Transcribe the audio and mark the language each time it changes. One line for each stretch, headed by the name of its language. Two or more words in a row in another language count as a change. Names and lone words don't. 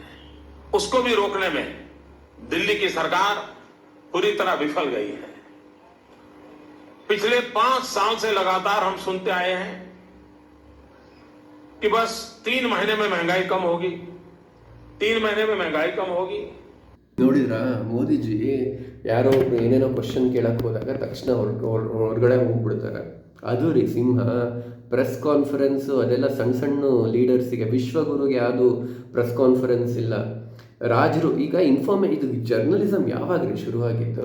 Hindi: उसको भी रोकने में दिल्ली की सरकार पूरी तरह विफल गई है। पिछले 5 साल से लगातार हम सुनते आए हैं कि बस 3 महीने में महंगाई कम होगी, 3 महीने में महंगाई कम होगी।
Kannada: ನೋಡಿದ್ರಾ ಮೋದಿಜಿ ಯಾರೋ ಒಬ್ರು ಏನೇನೋ ಕ್ವಶನ್ ಕೇಳಕ್ಕೆ ಹೋದಾಗ ತಕ್ಷಣ ಹೊರಗಡೆ ಹೋಗ್ಬಿಡ್ತಾರೆ. ಅದು ರೀ ಸಿಂಹ.
English: press conference
Kannada: ಅದೆಲ್ಲ ಸಣ್ಣ ಸಣ್ಣ ಲೀಡರ್ಸಿಗೆ, ವಿಶ್ವಗುರುಗೆ ಯಾವುದು
English: press conference
Kannada: ಇಲ್ಲ. ರಾಜರು ಈಗ ಇದು ಜರ್ನಲಿಸಮ್ ಯಾವಾಗ ರೀ ಶುರುವಾಗಿತ್ತು?